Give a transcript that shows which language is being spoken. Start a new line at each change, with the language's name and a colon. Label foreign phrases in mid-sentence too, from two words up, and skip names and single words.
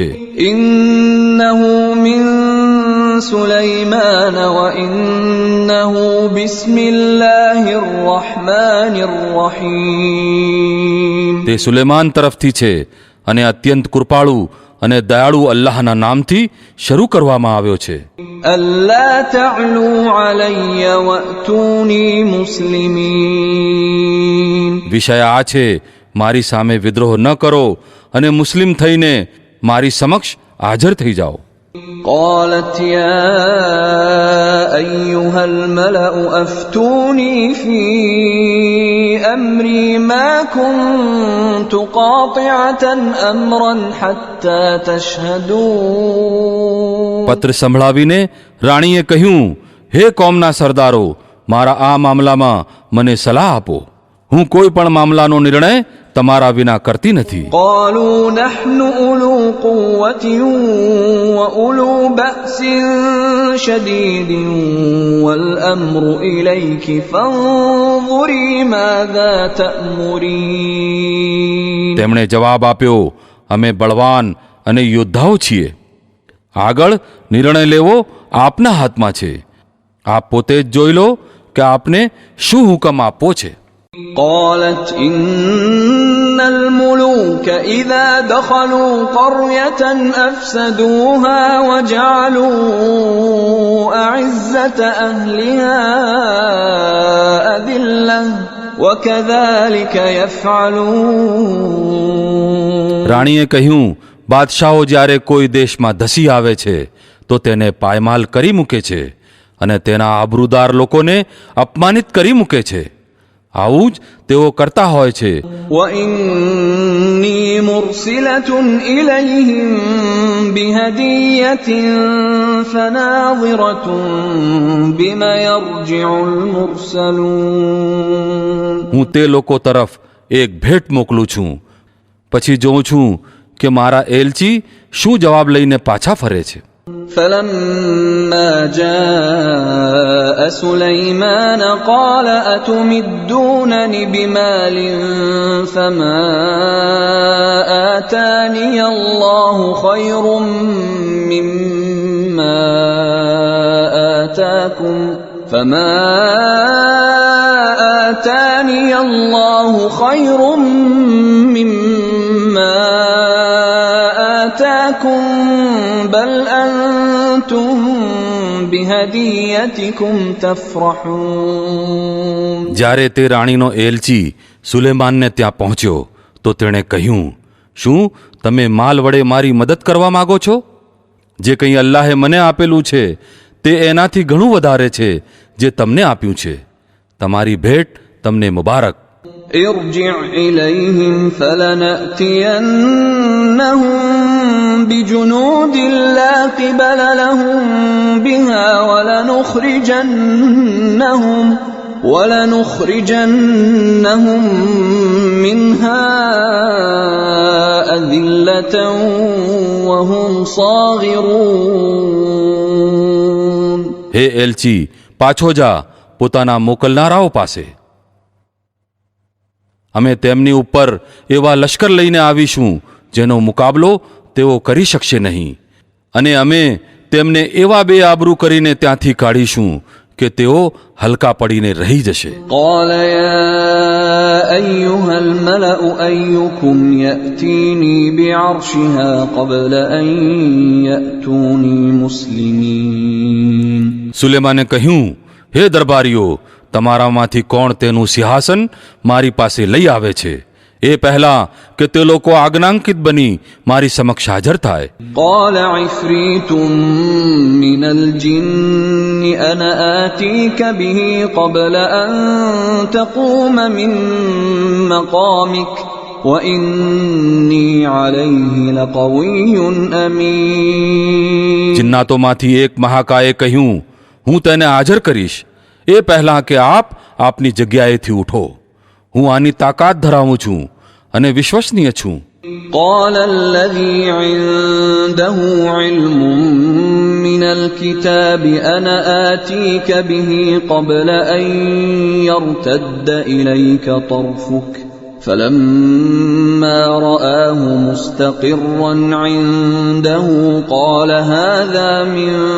Arabic: إنه من سليمان وإنه بسم الله الرحمن الرحيم.
Gujarati: તે સુલેમાન તરફથી છે અને અત્યંત કૃપાળુ અને દયાળુ અલ્લાહના નામથી શરૂ કરવામાં આવ્યો છે.
Arabic: ألا تعلوا علي وأتوني مسلمين.
Gujarati: વિષય આ છે, મારી સામે વિદ્રોહ ન કરો અને મુસ્લિમ થઈને મારી સમક્ષ હાજર થઈ જાઓ.
Arabic: قالت يا أيها الملأ أفتوني في أمري ما كنت قاطعة أمرا حتى تشهدون.
Gujarati: પત્ર સંભળાવીને રાણીએ કહ્યું, હે કોમના સરદારો, મારા આ મામલામાં મને સલાહ આપો. હું કોઈ પણ મામલાનો નિર્ણય તમારા વિના કરતી નથી.
Arabic: قالوا نحن أولو قوة وأولو بأس شديد والأمر إليك فانظري ماذا تأمرين.
Gujarati: તેમણે જવાબ આપ્યો, અમે બળવાન અને યોદ્ધાઓ છીએ. આગળ નિર્ણય લેવો આપના હાથમાં છે. આપ પોતે જ જોઈ લો કે આપને શું હુકમ આપવો છે?
Arabic: قالت إن الملوك إذا دخلوا قرية أفسدوها وجعلوا أعزة أهلها أذلة وكذلك يفعلون.
Gujarati: રાણીએ કહ્યું, બાદશાહો જ્યારે કોઈ દેશમાં ધસી આવે છે તો તેને પાયમાલ કરી મૂકે છે અને તેના આબરૂદાર લોકોને અપમાનિત કરી મૂકે છે. આવું જ તેઓ કરતા હોય છે.
Arabic: وإني مرسلة إليهم بهدية فناظرة بما يرجع المرسلون.
Gujarati: હું તે લોકો તરફ એક ભેટ મોકલું છું, પછી જોઉં છું કે મારા એલચી શું જવાબ લઈને પાછા ફરે છે.
Arabic: فلما جاء سليمان قال أتمدونني بمال فما آتاني الله خير مما آتاكم فما آتاني الله خير مما آتاكم بل أنتم بهديتكم تفرحون.
Gujarati: જ્યારે તે રાણીનો એલચી સુલેમાનને ત્યાં પહોંચ્યો તો તેણે કહ્યું, શું તમે માલ વડે મારી મદદ કરવા માંગો છો? જે કંઈ અલ્લાહે મને આપેલું છે તે એનાથી ઘણું વધારે છે જે તમને આપ્યું છે. તમારી ભેટ તમને મુબારક.
Arabic: ارجع إليهم فلنأتينهم بجنود لا قبل لهم بها ولنخرجنهم منها أذلة وهم صاغرون.
Gujarati: હે એલચી, પાછો જા પોતાના મોકલનારાઓ પાસે. અમે તેમની ઉપર એવા લશ્કર લઈને આવીશું જેનો મુકાબલો તેઓ કરી શકશે નહીં, અને અમે તેમને એવા બેઆબરૂ કરીને ત્યાંથી કાઢીશું કે તેઓ હલકા પડીને રહી જશે.
Arabic: قال يا أيها الملأ أيكم يأتيني بعرشها قبل أن يأتوني مسلمين.
Gujarati: સુલેમાને કહ્યું, હે દરબારીઓ, તમારામાંથી કોણ તેનું સિંહાસન મારી પાસે લઈ આવે છે એ પહેલા કે તે લોકો આજ્ઞાંકિત બની મારી સમક્ષ હાજર થાય.
Arabic: قال عفريت من الجن أنا آتيك به قبل أن تقوم من مقامك وإني عليه لقوي أمين.
Gujarati: જિન્નાતોમાંથી એક મહાકાએ કહ્યું, હું તેને હાજર કરીશ એ પહેલા કે આપ આપની જગ્યાએથી ઉઠો. હું આની તાકાત ધરાવું છું અને વિશ્વસનીય છું.
Arabic: قال الذي عنده علم من الكتاب أنا آتيك به قبل أن يرتد إليك طرفك فلما رآه مستقرا عنده قال هذا من